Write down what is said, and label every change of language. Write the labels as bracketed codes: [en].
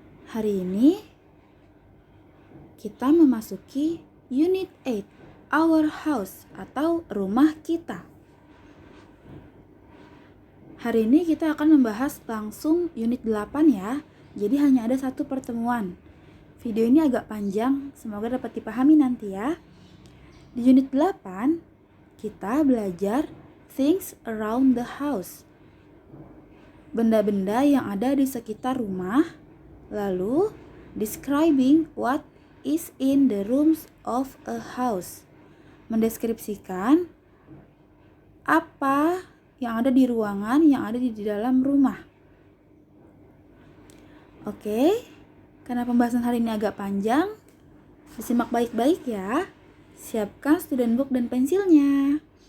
[id] Hari ini kita memasuki Unit 8, [en] Our House [id] atau rumah kita. Hari ini kita akan membahas langsung Unit 8 ya. Jadi hanya ada satu pertemuan. Video ini agak panjang, semoga dapat dipahami nanti ya. Di Unit 8, kita belajar [en] things around the house. [id] Benda-benda yang ada di sekitar rumah. [en] Lalu, describing what is in the rooms of a house. [id] Mendeskripsikan apa yang ada di ruangan yang ada di dalam rumah. Oke, karena pembahasan hari ini agak panjang, disimak baik-baik ya. Siapkan student book dan pensilnya.